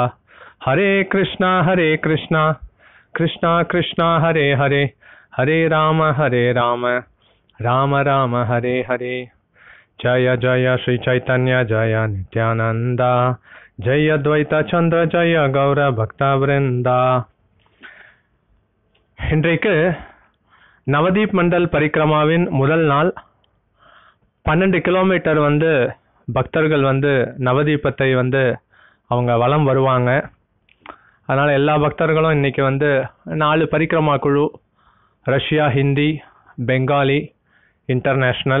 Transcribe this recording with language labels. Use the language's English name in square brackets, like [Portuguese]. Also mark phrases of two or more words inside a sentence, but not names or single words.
[Sanskrit] हरे कृष्णा कृष्णा कृष्णा हरे हरे, हरे राम राम राम हरे हरे। जय जय श्री चैतन्य जय नित्यानंदा, जय अद्वैता चंद्र जय गौर भक्त वृंदा। [Tamil] இன்றைக்கு நவதீப் மண்டல் பரிக்கிரமாவின் முதல் நாள். 12 கிலோமீட்டர் பக்தர்கள் நவதீபத்தை அவங்க வலம் வருவாங்க. அதனால் எல்லா பக்தர்களும் இன்னைக்கு 4 பரிக்கிரமா குழு, ரஷ்யா, ஹிந்தி, பெங்காலி, இன்டர்நேஷ்னல்.